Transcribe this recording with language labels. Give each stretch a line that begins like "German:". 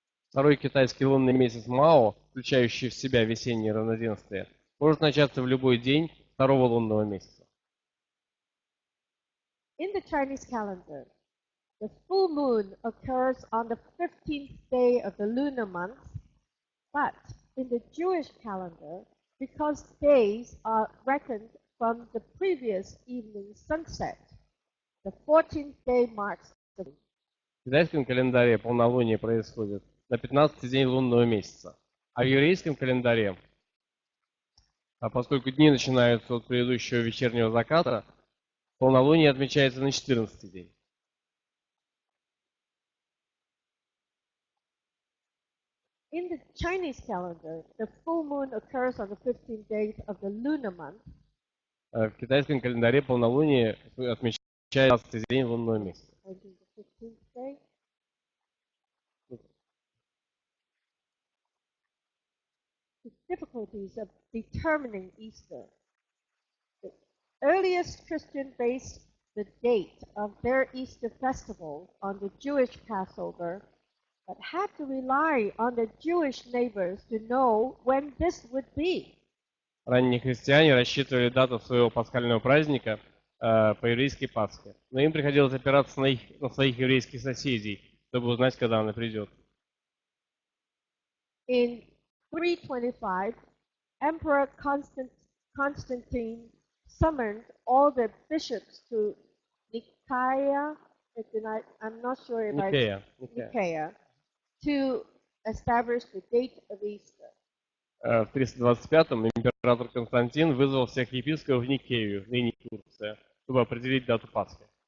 Russian: Второй китайский лунный месяц Мао, включающий в себя весеннее равноденствие, может начаться в любой день второго лунного месяца.
English: In the Chinese calendar, the full moon occurs on the 15th day of the lunar month, but in the Jewish calendar, because days are reckoned from the previous evening sunset, the 14th day marks the moon.
Russian: В китайском календаре полнолуние происходит на 15-й день лунного месяца, а в еврейском календаре, поскольку дни начинаются от предыдущего вечернего заката, полнолуние отмечается на 14-й день.
English: In the Chinese calendar, the full moon occurs on the 15th day of the lunar month.
Russian: В китайском календаре полнолуние отмечается на 15-й день лунного месяца.
English: The 15th day. The difficulties of determining Easter. The earliest Christians based the date of their Easter festival on the Jewish Passover, but had to rely on their Jewish neighbors to know when this would be.
Russian: Ранние христиане рассчитывали дату своего пасхального праздника по еврейской Пасхе, но им приходилось опираться на своих еврейских соседей, чтобы узнать, когда она придет.
English: In 325, Emperor Constantine summoned all the bishops to Nicaea, I'm not sure if Nicaea, to establish the date of Easter.
Russian: В 325-м император Константин вызвал всех епископов в Никею, ныне Турция, чтобы определить дату Пасхи.